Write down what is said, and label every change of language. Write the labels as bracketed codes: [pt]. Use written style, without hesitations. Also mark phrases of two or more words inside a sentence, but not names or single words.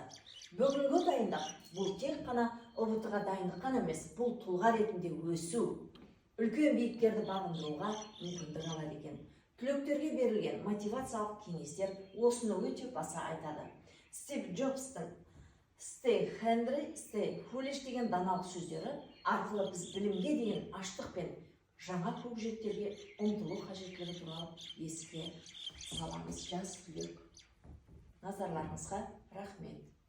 [kk] Бүгінгі дайындық бұл тек қана ұбт-ға дайындық қана емес, бұл тұлға ретінде өсу, үлкен биіктерді бағындыруға мүмкіндік алады екен. Түлектерге берілген мотивациялық кеңестер осыны өте баса айтады. Стив Джобстың [en] Stay hungry, stay foolish [kk] деген даналық сөздері арқылы біз білімге деген аштық пен жаңа көкжиектерге ұмтылу қажеттілігі туралы еске саламыз. Жас түлек. Назарларыңызға рахмет.